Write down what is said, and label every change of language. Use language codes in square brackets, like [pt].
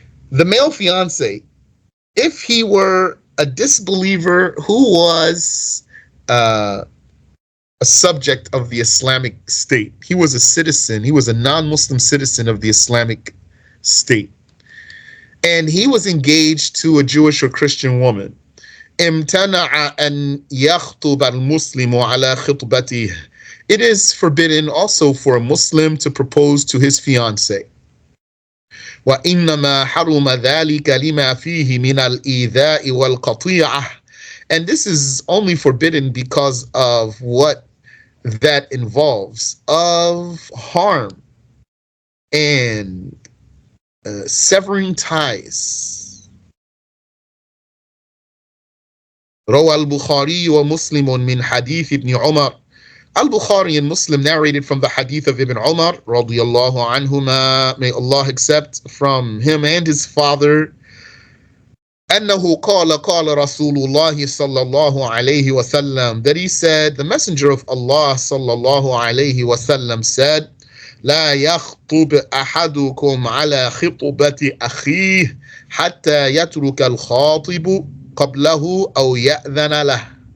[en] The male fiancé, if he were a disbeliever who was a subject of the Islamic State, he was a citizen, he was a non-Muslim citizen of the Islamic State, and he was engaged to a Jewish or Christian woman, [ar] امتنع أن يخطب المسلم على خطبته. [en] It is forbidden also for a Muslim to propose to his fiancé. [ar] وإنما حرم ذلك لما فيه من الإيذاء والقطيعة. [en] And this is only forbidden because of what that involves of harm and severing ties. [ar] روى البخاري ومسلم من حديث ابن عمر. [en] Al-Bukhari and Muslim narrated from the hadith of Ibn Umar radiyallahu anhuma, may Allah accept from him and his father, [ar] أنه قال رسول الله صلى الله عليه وسلم, [en] that he said, the messenger of Allah [ar] صلى الله عليه وسلم [en] said, [ar] لا يخطب أحدكم على خطبة أخيه حتى يترك الخاطب قبله أو يأذن له.